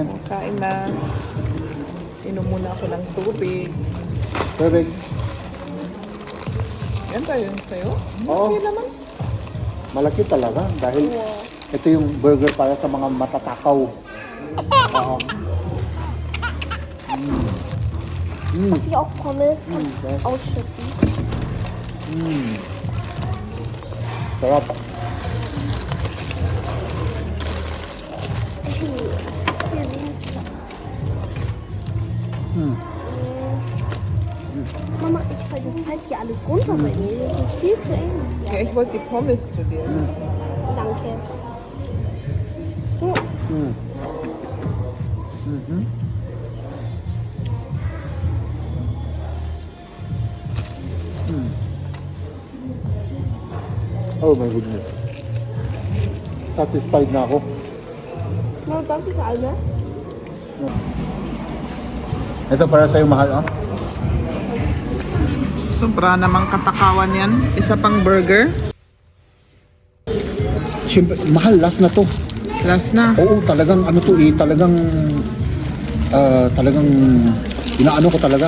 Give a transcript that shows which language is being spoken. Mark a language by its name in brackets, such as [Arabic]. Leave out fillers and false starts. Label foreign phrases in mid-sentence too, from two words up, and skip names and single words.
[Filipino] Kain na. Inom muna ako ng tubig. Perfect. Yan tayo yun sa'yo. Oo. Okay naman. Malaki talaga dahil ito yung burger para sa mga matatakaw. Oo. [German] Darf ich auch Pommes ausschütten? [Filipino] Sarap. [German] Mama, das fällt hier alles runter bei mir. Das ist viel zu eng. Ja, ich wollte die Pommes zu dir. Danke. So. [English] Oh my goodness. [Filipino] Satisfied na ako. [German] Na, darf ich eine? [Filipino] Ito para sa'yo mahal, oh. Sobra namang katakawan yan. Isa pang burger. Siyempre, mahal, last na to. Last na. Oo, talagang ano to eh, talagang inaano ko talaga.